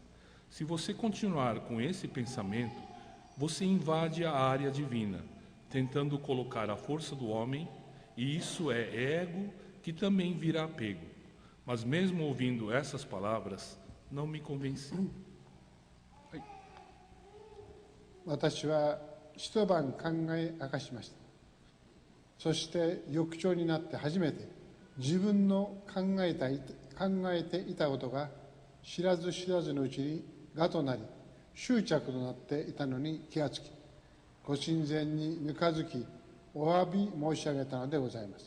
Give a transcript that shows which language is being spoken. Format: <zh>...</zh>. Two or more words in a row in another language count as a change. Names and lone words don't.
<pt>Se você continuar com esse pensamento, você invade a área divina, tentando colocar a força do homem, e isso é ego que também vira apego. Mas mesmo ouvindo essas palavras, não me convenci."</pt> <ja>私は一晩考え明かしました。そして翌朝になって初めて自分の考えていたことが知らず知らずのうちに我となり執着となっていたのに気がつき、ご神前にぬかづきお詫び申し上げたのでございます。</ja>